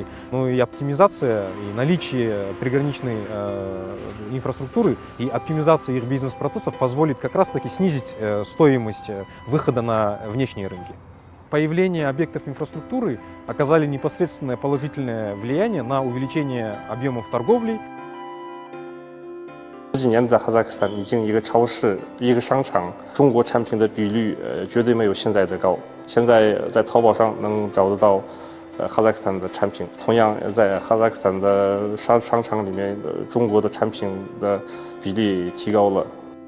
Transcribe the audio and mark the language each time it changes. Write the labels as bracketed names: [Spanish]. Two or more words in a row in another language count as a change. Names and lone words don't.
[Russian] Ну и оптимизация, и наличие приграничной инфраструктуры и оптимизация их бизнес-процессов позволит как раз-таки снизить стоимость выхода на внешние рынки. Появление объектов инфраструктуры оказали непосредственное положительное влияние на увеличение объемов торговли. [Chinese] 这几年在哈萨克斯坦已经一个超市、一个商场，中国产品的比率绝对没有现在的高。现在在淘宝上能找得到哈萨克斯坦的产品，同样在哈萨克斯坦的商场里面，中国的产品的比例提高了。